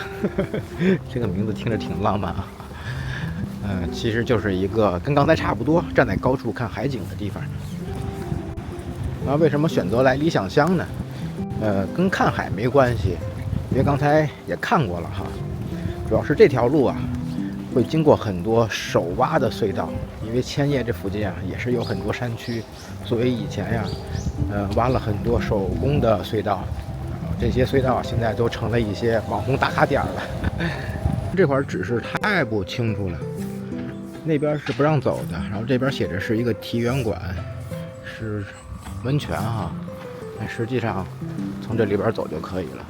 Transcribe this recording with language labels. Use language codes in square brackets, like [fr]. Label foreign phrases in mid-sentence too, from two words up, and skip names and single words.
[zh] 這個名字聽着挺浪漫啊。其實就是一個跟剛才差不多，站在高處看海景的地方。那為什麼選擇來理想鄉呢？跟看海沒關係，因為剛才也看過了哈。主要是這條路啊，會經過很多手挖的隧道，因為千葉這附近啊也是有很多山區，所以以前呀，挖了很多手工的隧道。這些隧道啊，現在都成了一些網紅打卡點了。這塊指示太不清楚了，那邊是不讓走的，然後這邊寫着是一個提原館，是溫泉哈，但實際上從這裡邊走就可以了。